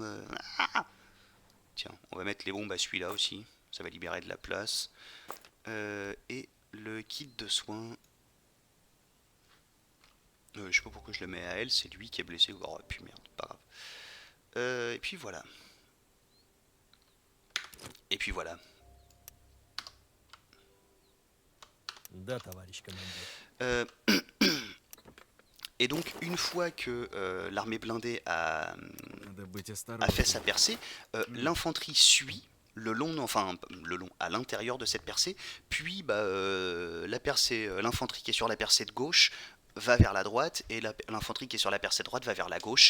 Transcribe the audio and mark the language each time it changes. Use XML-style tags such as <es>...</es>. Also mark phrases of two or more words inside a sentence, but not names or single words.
<fr>Tiens, on va mettre les bombes à celui-là aussi, ça va libérer de la place. Et le kit de soins. Je sais pas pourquoi je le mets à elle, c'est lui qui est blessé. Oh, puis merde, pas grave. Et puis voilà. Et puis voilà.</fr> <ru>Да, товарищ командир.</ru> <fr>Euh, et donc, une fois que l'armée blindée</fr> <ru>Надо быть</ru> <fr>a fait</fr> <ru>осторожным.</ru> <fr>sa percée, l'infanterie suit le long, enfin le long, à l'intérieur de cette percée, puis bah, la percée, l'infanterie qui est sur la percée de gauche va vers la droite et l'infanterie qui est sur la percée de droite va vers la gauche.</fr>